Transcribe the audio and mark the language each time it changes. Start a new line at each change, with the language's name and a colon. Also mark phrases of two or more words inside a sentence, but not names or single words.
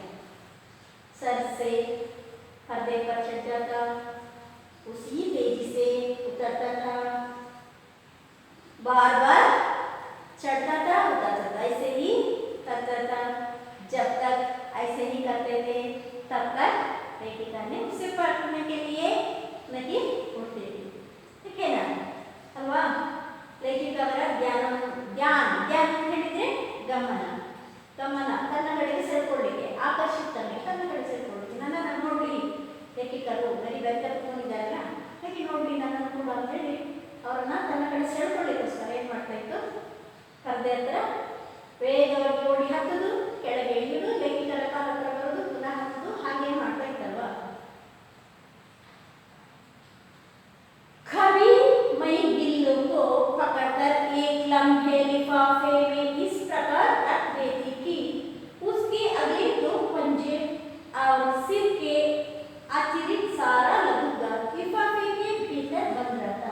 Hindi: सर से पर्दे पर चढ़ जाता उसी तेजी से उतरता था बार बार चढ़ता था उतरता था ऐसे ही करता था। जब तक ऐसे ही करते थे तब तक लेखिका ने उसे पकड़ने के लिए नहीं उठते थे। ठीक है ना
Kannada: अल्वा
Hindi: लेखिका ध्यान ध्यान ध्यान
Kannada: ಹೇಳಿದ್ರೆ ಗಮನ ಗಮನ ತನ್ನ ಕಡೆಗೆ ಸೆಳೆಕೊಳ್ಳಿಕ್ಕೆ ಆಕರ್ಷಿತ ತನ್ನ ಕಡೆ ಸೆಳೆಕೊಳ್ಳಿಕ್ಕೆ ನನ್ನನ್ನು ನೋಡ್ಲಿ ಲೇಖಕರು ಬರೀ ಬೆತ್ತ ಕೂತ್ಕೊಂಡಿದ್ದಾರಲ್ಲ ಹಾಗೆ ನೋಡ್ಲಿ ನನ್ನನ್ನು ಕೂಡ ಅಂತ ಹೇಳಿ ಅವರನ್ನ ತನ್ನ ಕಡೆ ಸೆಳೆಕೊಳ್ಳಿಕ್ಕೋಸ್ಕರ ಏನು ಮಾಡ್ತಾ ಇತ್ತು ಪರದೆ ಹತ್ರ ವೇಗವಾಗಿ ಓಡಿ ಹತ್ತದು ಕೆಳಗೆ ಇಳಿದು ಲೇಖಕರ ಕಾಲ ಹತ್ರ ಬರೋದು ಪುನಃ ಹತ್ತದು ಹಾಗೆ ಮಾಡ್ತಾ ಇತ್ತಲ್ವಾ।
Hindi: कभी मैं गिल्लू को पकड़कर एक लम्हे लिफाफे में इस प्रकार रख देती कि उसके अगले 2 पंजे और सिर के अतिरिक्त सारा लघुगा लिफाफे के भीतर बंद रहता।